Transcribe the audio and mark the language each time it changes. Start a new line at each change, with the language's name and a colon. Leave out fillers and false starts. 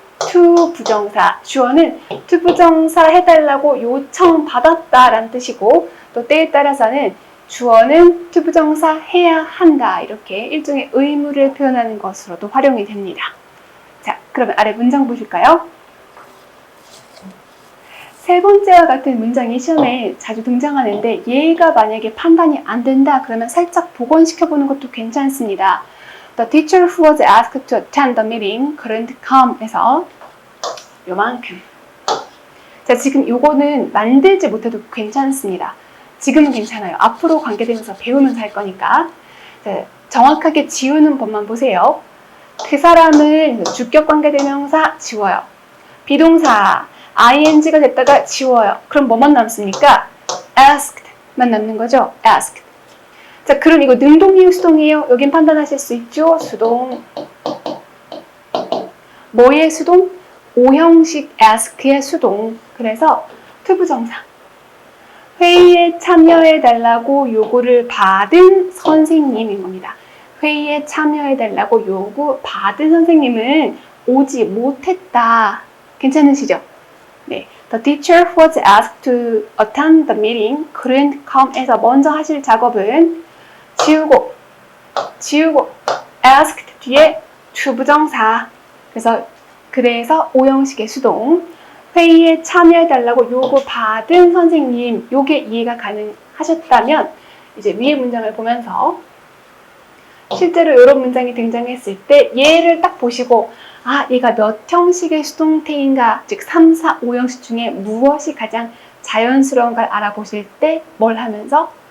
Korean: to 부정사, 주어는 to 부정사 해달라고 요청받았다 라는 뜻이고 또 때에 따라서는 주어는 to 부정사 해야 한다 이렇게 일종의 의무를 표현하는 것으로도 활용이 됩니다. 자, 그러면 아래 문장 보실까요? 세 번째와 같은 문장이 시험에 자주 등장하는데 얘가 만약에 판단이 안 된다 그러면 살짝 복원시켜보는 것도 괜찮습니다.
English: The teacher who was asked to attend the meeting couldn't come
Korean: 에서 요만큼. 자, 지금 요거는 만들지 못해도 괜찮습니다. 지금은 괜찮아요. 앞으로 관계되면서 배우면서 할 거니까. 자, 정확하게 지우는 법만 보세요. 그 사람을 주격 관계대명사 지워요. 비동사 ing가 됐다가 지워요. 그럼 뭐만 남습니까? asked만 남는 거죠.
English: asked.
Korean: 자, 그럼 이거 능동이에요, 수동이에요? 여긴 판단하실 수 있죠? 수동. 뭐의 수동? 5형식 ask의 수동. 그래서 to 부정사. 회의에 참여해달라고 요구를 받은 선생님인 겁니다. 회의에 참여해달라고 요구 받은 선생님은 오지 못했다. 괜찮으시죠? 네.
English: The teacher who was asked to attend the meeting couldn't come에서
Korean: 먼저 하실 작업은 지우고 asked 뒤에 to 부정사. 그래서 오형식의 수동. 회의에 참여해달라고 요구받은 선생님, 요게 이해가 가능하셨다면 이제 위의 문장을 보면서 실제로 이런 문장이 등장했을 때 얘를 딱 보시고 아, 얘가 몇 형식의 수동태인가, 즉 3, 4, 5형식 중에 무엇이 가장 자연스러운 걸 알아보실 때 뭘 하면서?